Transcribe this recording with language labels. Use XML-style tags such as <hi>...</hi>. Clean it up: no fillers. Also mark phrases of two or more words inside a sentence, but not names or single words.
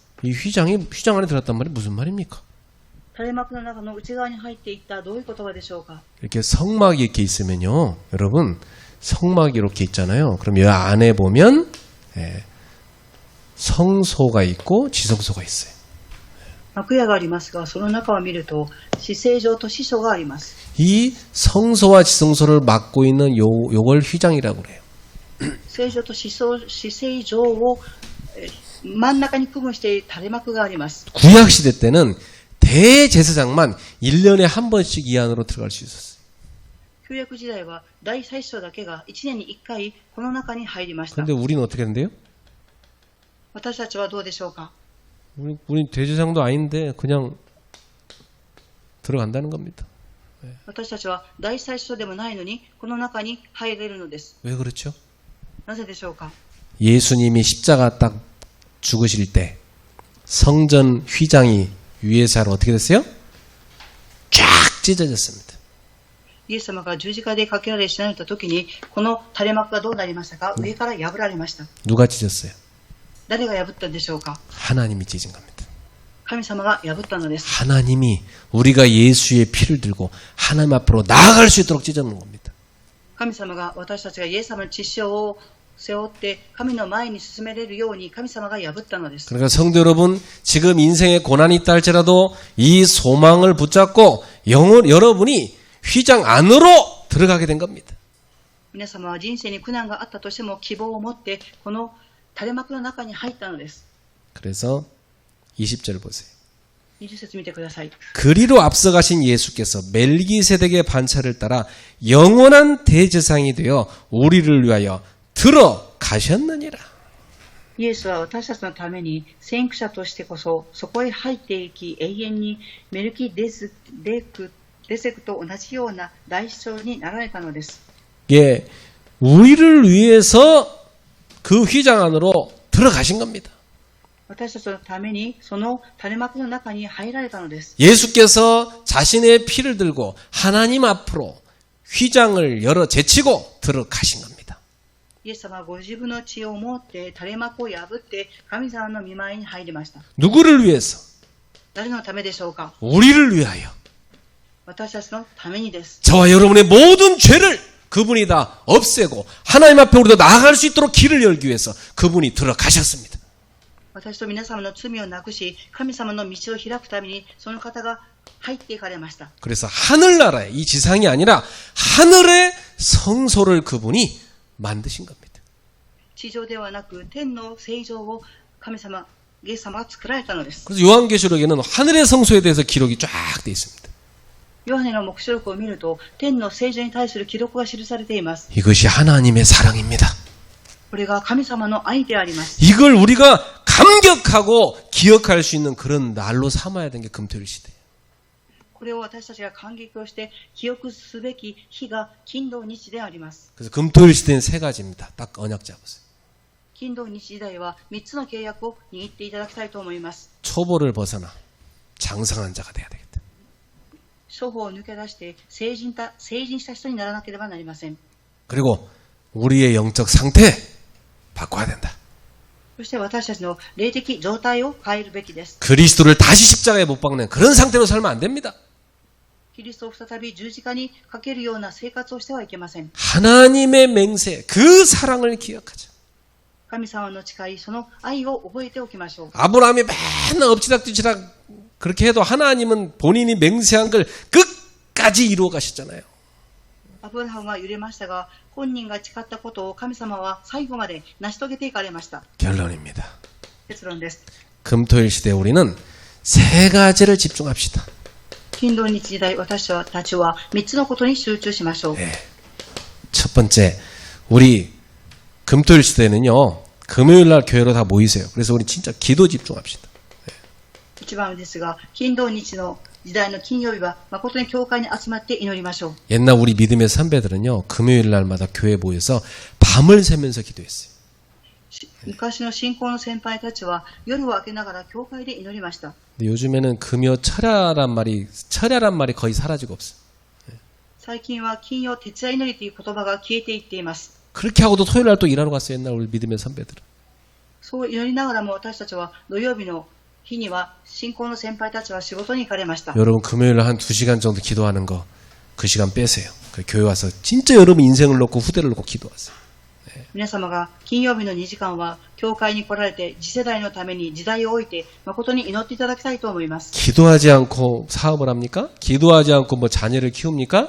<ko>이 휘장 안에 들었단 말이 무슨 말입니까?</ko> <ja>垂れ幕の中の内側に入っていったどういう言葉でしょうか？</ja> <ko>이렇게 성막이 이렇게 있으면요, 여러분 성막이 이렇게 있잖아요. 그럼 이 안에 보면 성소가 있고 지성소가 있어요.</ko> <ja>幕屋がありますが、その中を見ると至聖所と司書があります。</ja> <ko>이 성소와 지성소를 맡고 있는 요걸 휘장이라고 그래요.</ko> <ja>聖所と至聖所を真ん中に区分している垂れ幕があります。</ja> <ko>구약 시대 때는 대제사장만 1년에 한 번씩 이 안으로 들어갈 수 있었어요.</ko> <ja>旧約時代は大祭司長だけが1年に1回この中に入りました。</ja> <ko>그런데 우리는 어떻게 된대요?</ko> <ja>私たちはどうでしょうか？</ja> <ko>우리 대제사장도 아닌데 그냥 들어간다는 겁니다.</ko> <ja>私たちは大祭司長でもないのにこの中に入れるのです。</ja> <ko>왜 그렇죠?</ko> <ja>なぜでしょうか？</ja> <ko>예수님이 십자가 딱 죽으실 때 성전 휘장이 위에서 어떻게 됐어요? 쫙 찢어졌습니다.</ko> <ja>イエス様が十字架でかけられ死なれた時にこの垂れ幕がどうなりましたか？上から破られました。</ja> <ko>누가 찢었어요?</ko> <ja>誰が破ったでしょうか？</ja> <ko>하나님이 찢은 겁니다.</ko> <ja>神様が破ったのです。</ja> <ko>하나님이 우리가 예수의 피를 들고 하나님 앞으로 나아갈 수 있도록 찢어놓는 겁니다.</ko> <ja>神様が私たちがイエス様の血潮を背負って神の前に進めれるように神様が破ったのです。</ja> <ko>그러니까 성도 여러분, 지금 인생에 고난이 있다 할지라도 이 소망을 붙잡고 여러분이 휘장 안으로 들어가게 된 겁니다.</ko> <ja>皆様は人生に苦難があったとしても希望を持ってこの垂れ幕の中に入ったのです。</ja> <ko>그래서 20절 보세요.</ko> <ja>20 節見てください。</ja> <ko>그리로 앞서가신 예수께서 멜기세덱의 반차를 따라 영원한 대제사장이 되어 우리를 위하여 들어가셨느니라.</ko> <ja>イエスは私たちのために先駆者としてこそそこへ入っていき、永遠にメルキデセクと同じような大司長になられたのです。</ja> <ko>예, 우리를 위해서 그 휘장 안으로 들어가신 겁니다.</ko> <ja>私たちのためにその垂れ幕の中に入られたのです。</ja> <ko>예수께서 자신의 피를 들고 하나님 앞으로 휘장을 열어 제치고 들어가신 겁니다.</ko> <ja>イエス様はご自分の血を持って垂れ幕を破って神様の御前に入りました。</ja> <ko>누구를 위해서?</ko> <ja>誰のためでしょうか。</ja> <ko>우리를 위하여.</ko> <ja>私たちのためにです。</ja> <ko>저와 여러분의 모든 죄를 그분이 다 없애고 하나님 앞에 우리도 나아갈 수 있도록 길을 열기 위해서 그분이 들어가셨습니다.</ko> <ja>私と皆様の罪をなくし、神様の道を開くためにその方が入っていかれました。</ja> <ko>그래서 하늘나라에 이 지상이 아니라 하늘의 성소를 그분이 만드신 겁니다.</ko> <ja>地上ではなく天の聖城を神様、イエス様が作られたのです。</ja> <ko>그래서 요한계시록에는 하늘의 성소에 대해서 기록이 쫙 돼 있습니다.</ko> <ja>ヨハネの黙示録を見ると天の聖城に対する記録が記されています。</ja> <ko>이것이 하나님의 사랑입니다.</ko> <ja>これが神様の愛であります。</ja> <ko>이걸 우리가 감격하고 기억할 수 있는 그런 날로 삼아야 되는 게 금토일 시대예요.</ko> <ja>これを私たちが感激をして記憶すべき日が金土日であります。</ja> <ko>그래서 금토일 시대는 세 가지입니다. 딱 언약 잡으세요.</ko> <ja>金土日時代は3つの契約を握っていただきたいと思います。</ja> <ko>초보를 벗어나 장성한 자가 돼야 되겠다.</ko> <ja>処方を抜け出して成人した人にならなければなりません。</ja> <ko>그리고 우리의 영적 상태 바꿔야 된다.</ko> <ja>そして私たちの霊的状態を変えるべきです。</ja> <ko>그리스도를 다시 십자가에 못 박는 그런 상태로 살면 안 됩니다.</ko> <ja>キリストを再び十字架にかけるような生活をしてはいけません。</ja> <ko>하나님의 맹세, 그 사랑을 기억하자.</ko> <ja>神様の誓い、その愛を覚えておきましょう。</ja> <ko>아브라함이 맨날 엎치락뒤치락 그렇게 해도 하나님은 본인이 맹세한 걸 끝까지 이루어 가셨잖아요.</ko> <ja>アブラハムは揺れましたが、本人が誓ったことを神様は最後まで成し遂げていかれました。</ja> <ko>결론입니다.</ko> <ja>結論です。</ja> <ko>금토일 시대 우리는 세 가지를 집중합시다.</ko> <ja>金土日時代、私たちは3つのことに集中しましょう。</ja> <ko>첫 번째, 우리 금토일 시대는요, 금요일 날 교회로 다 모이세요. 그래서 우리 진짜 기도 집중합시다.</ko> <ja>一番ですが、金土日の時代の金曜日は誠に教会に集まって祈りましょう。</ja> <ko>옛날 우리 믿음의 선배들은요, 금요일 날마다 교회에 모여서 밤을 새면서 기도했어요.</ko> <ja>昔の信仰の先輩たちは夜を明けながら教会で祈りました。</ja> <ko>근데 요즘에는 금요 철야란 말이 거의 사라지고 없어요.</ko> <ja>最近は金曜徹夜祈りという言葉が消えていっています。</ja> <ko>그렇게 하고도 토요일 날 또 일하러 갔어요. 옛날 우리 믿음의 선배들은.</ko> <ja>そう祈りながらも私たちは土曜日の日には信仰の先輩たちは仕事に行かれました。</ja> <ko>여러분 금요일 날 한 2시간 정도 기도하는 거 그 시간 빼세요. 그 교회 와서 진짜 여러분 인생을 놓고 후대를 놓고 기도하세요.</ko> <ja>皆様が金曜日の2時間は教会に来られて次世代のために時代を置いて誠に祈っていただきたいと思います。</ja> <ko>기도하지 않고 사업을 합니까? 기도하지 않고 뭐 자녀를 키웁니까?</ko>